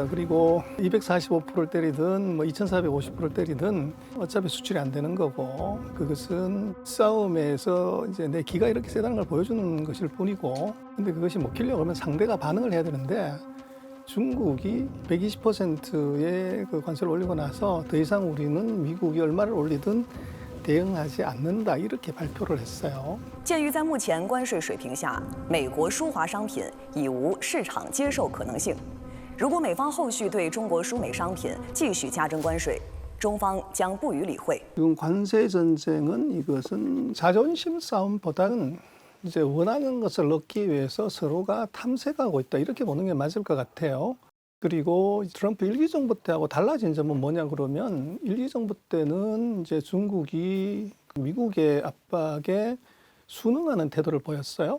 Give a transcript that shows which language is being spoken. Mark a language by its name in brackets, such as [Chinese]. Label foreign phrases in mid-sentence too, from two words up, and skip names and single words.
[Korean] 그리고 245%를 때리든 뭐 2,450%를 때리든 어차피 수출이 안 되는 거고, 그것은 싸움에서 이제 내 기가 이렇게 세다는 걸 보여주는 것일 뿐이고, 근데 그것이 먹히려고 하면 상대가 반응을 해야 되는데 중국이 120%의 그 관세를 올리고 나서 더 이상 우리는 미국이 얼마를 올리든 대응하지 않는다, 이렇게 발표를 했어요. [Chinese] 鉴于在目前关税水平下，美国输华商品已无市场接受可能性。如果美方后续对中国输美商品继续加征关税，中方将不予理会。 [Korean] 지금 관세 전쟁은 이것은 자존심 싸움보다는 이제 원하는 것을 얻기 위해서 서로가 탐색하고 있다, 이렇게 보는 게 맞을 것 같아요. 그리고 트럼프 1기 정부 때하고 달라진 점은 뭐냐 그러면 1기 정부 때는 이제 중국이 미국의 압박에 순응하는 태도를 보였어요.